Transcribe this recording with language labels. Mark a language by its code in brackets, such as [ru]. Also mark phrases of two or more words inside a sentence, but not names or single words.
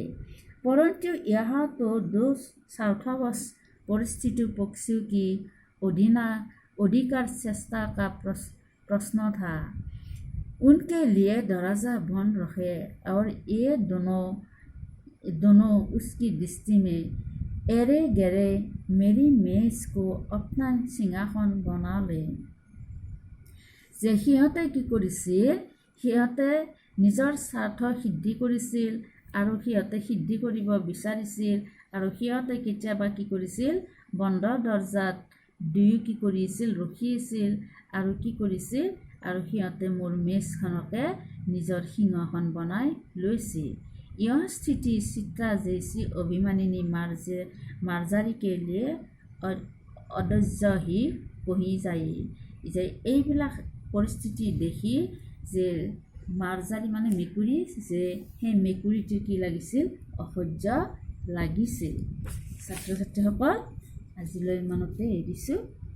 [hi] परंतु यहाँ तो दो स्वार्थवश परिस्थिति पक्षियों की अधिकार चेष्टा का प्रश्न था। उनके लिए दरवाजा बंद रखे और ये दोनों उसकी दृष्टि में एरे गहरे मेरी मेज को अपना सिंहासन बना ले। [as] যে সিহঁতে কি কৰিছিল, সিহঁতে নিজৰ স্বাৰ্থ সিদ্ধি কৰিছিল আৰু সিহঁতে সিদ্ধি কৰিব বিচাৰিছিল, আৰু সিহঁতে কেতিয়াবা কি কৰিছিল, বন্ধ দৰজাত দুয়ো কি কৰিছিল, ৰখিছিল আৰু কি কৰিছিল, আৰু সিহঁতে মোৰ মেজখনকে নিজৰ সিংহাসন বনাই লৈছিল। [hi] यह स्थिति चित्रा जैसी अभिमानिनी मार्जारी के लिए अदज्य ही कही যায়। [as] যে এইবিলাক পৰিস্থিতি দেখি যে মাৰ্জাৰী মানে মেকুৰী, যে সেই মেকুৰীটোৰ কি লাগিছিল, অসহ্য লাগিছিল। ছাত্ৰ ছাত্ৰীসকল আজিলৈ ইমানতে এৰিছোঁ।